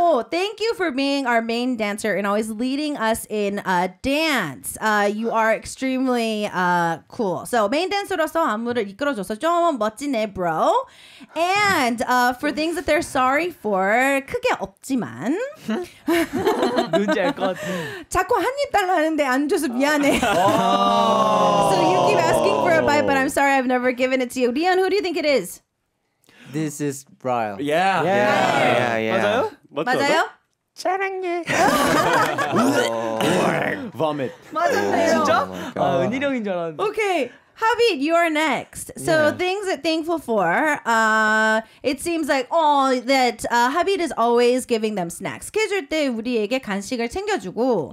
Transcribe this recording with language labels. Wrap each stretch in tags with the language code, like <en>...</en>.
<en>Thank you for being our main dancer and always leading us in dance. You are extremely cool.</en> <ko>So main dancer로서 안무를 이끌어줘서 좀 멋지네, bro.</ko> <en>And for things that they're sorry for,</en> <ko>크게 없지만. 누군지 알 것 같아. 자꾸 한 입 달라는데 안 줘서 미안해.</ko> <en>So you keep asking for a bite, but I'm sorry I've never given it to you. Leon, who do you think it is? This is Brian.</en> <ko>맞아요? 맞아요? 사랑해.</ko> <en>Vomit.</en> <ko>맞았네요. 진짜? 은일이 형인 줄 알았는데.</ko> <en>Okay. Habib, you are next. So things that thankful for. It seems like that Habib is always giving them snacks.</en> <ko>스케줄 때 우리에게 간식을 챙겨주고.</ko>